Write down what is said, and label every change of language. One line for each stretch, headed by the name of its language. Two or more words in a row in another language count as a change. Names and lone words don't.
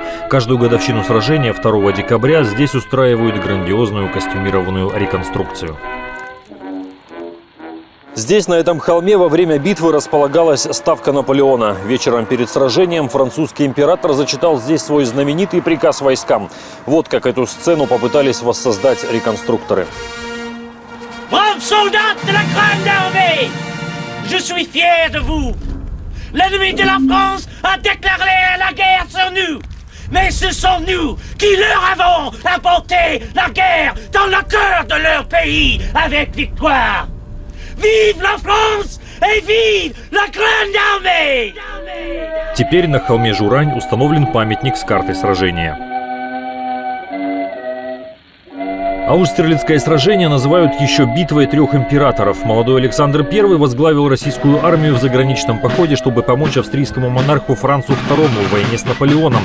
Russian: Каждую годовщину сражения 2 декабря здесь устраивают грандиозную костюмированную реконструкцию. Здесь, на этом холме, во время битвы располагалась ставка Наполеона. Вечером перед сражением французский император зачитал здесь свой знаменитый приказ войскам. Вот как эту сцену попытались воссоздать реконструкторы.
French: Braves soldats de la Grande Armée, je suis fier de vous. L'ennemi de la France a déclaré la guerre sur nous. Mais ce sont nous qui leur avons apporté la guerre dans le cœur de leur pays avec victoire. Vive la France et vive la Grande Armée!
Russian: Теперь на холме Журань установлен памятник с картой сражения. Аустерлицкое сражение называют еще битвой 3 императоров. Молодой Александр I возглавил российскую армию в заграничном походе, чтобы помочь австрийскому монарху Францу II в войне с Наполеоном.